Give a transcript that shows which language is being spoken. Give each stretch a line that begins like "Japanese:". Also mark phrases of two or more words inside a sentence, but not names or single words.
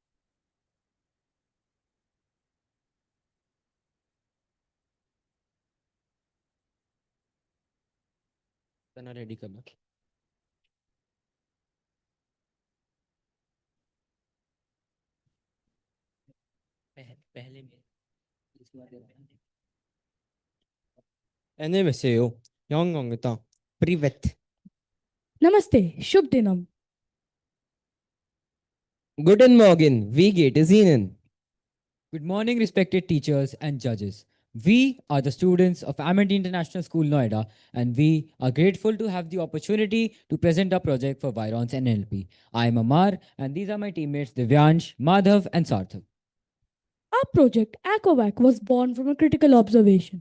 English: Then ready करना.
Korean: 안녕하세요. 영어입니다. Привет.
Hindi: Namaste. Shubh Dinam.
German: Guten Morgen. Wie geht es Ihnen?
English: Good morning, respected teachers and judges. We are the students of Amity International School, Noida, and we are grateful to have the opportunity to present our project for Virons and NLP. I am Amar, and these are my teammates Divyansh, Madhav, and Sarthak. Our project, ACOVAC, was born from a critical observation.